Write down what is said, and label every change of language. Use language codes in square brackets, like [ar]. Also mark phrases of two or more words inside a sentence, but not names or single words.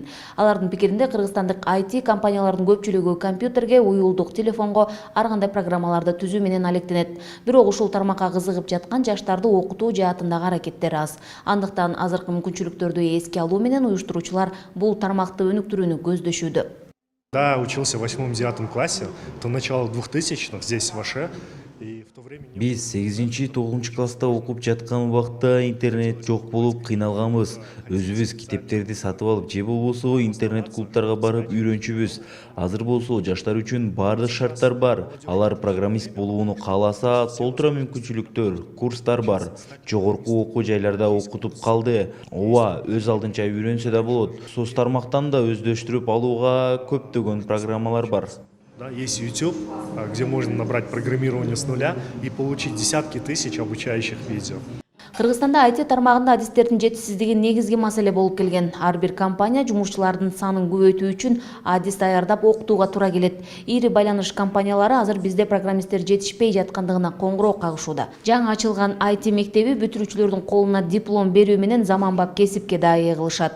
[ky] Алардын пикиринде Кыргызстандык IT компаниялардын көпчүлүгү компьютерге, уюлдук телефонго ар кандай программаларды түзүү менен алектенет. Бирок ушул тармакка кызыгып жаткан жаштарды окутуу жаатындагы аракеттер аз. Андыктан азыркы мүмкүнчүлүктөрдү эске алуу менен уюштуруучулар бул тармакты өнүктүрүүнү көздөшүүдө. [ru] Да, учился в 8-9 классе, то начало 2000-х здесь в Оше. [ky] Биз 8-9 класста окуп жаткан убакта интернет жок болуп кыйналганбыз. Өзүбүз китептерди сатып алып же болбосо интернет клубтарга барып үйрөнчүбүз. Азыр болсо жаштар үчүн баардык шарттар бар. Алар программист болууну кааласа, толтура мүмкүнчүлүктөр, курстар бар. Жогорку окуу жайларда окутуп калды. Ооба, өз алдынча үйрөнсө да болот. Соц тармактан да өздөштүрүп алууга көптөгөн программалар бар. [ru] Да, есть YouTube, где можно набрать программирование с нуля и получить десятки тысяч обучающих видео. [ky] Кыргызстанда IT тармагында адистердин жетишсиздиги негизги маселе болуп келген. Ар бир компания жумушчулардын санын көбөйтүү үчүн адис даярдап окутууга туура келет. Ири байланыш компаниялары азыр бизде программисттер жетишпей жаткандыгына коңгуроо кагышууда. Жаңы ачылган IT мектеби бүтүрүүчүлөрдүн колуна диплом берүү менен заманбап кесипке дайы кылышат.